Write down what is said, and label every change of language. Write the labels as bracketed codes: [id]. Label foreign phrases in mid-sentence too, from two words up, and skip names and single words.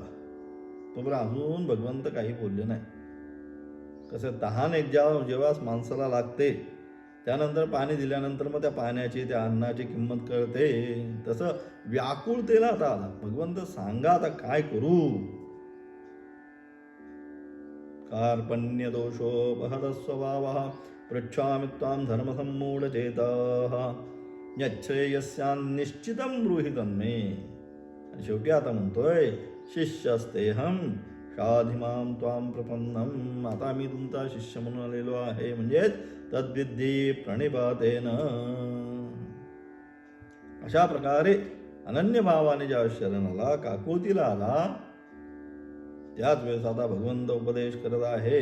[mr] तोपर्यंत अजून भगवंत काही बोलले नाही. कसं तहान जेव्हा माणसाला लागते त्यानंतर पाणी दिल्यानंतर मग त्या पाण्याची त्या अन्नाची किंमत कळते, तसं व्याकुळतेला आता आला. भगवंत सांगा आता काय करू. [sa] कार्पण्य दोषोपहत स्वभावः पृच्छामि त्वां धर्मसम्मूढचेताः यच्छ्रेयस्यान् निश्चितं ब्रूहि तन्मे. [mr] आणि शेवटी आता म्हणतोय [sa] शिष्यस्तेहं शाधिमां त्वां प्रपन्नम. [mr] आता मी तुमचा शिष्य म्हणून आलेलो आहे, म्हणजेच [sa] तद्विद्धी प्रणिपातेन. [mr] अशा प्रकारे अनन्य भावाने ज्या शरणाला काकुळतीला आला त्याच वेळेस आता भगवंत उपदेश करत आहे.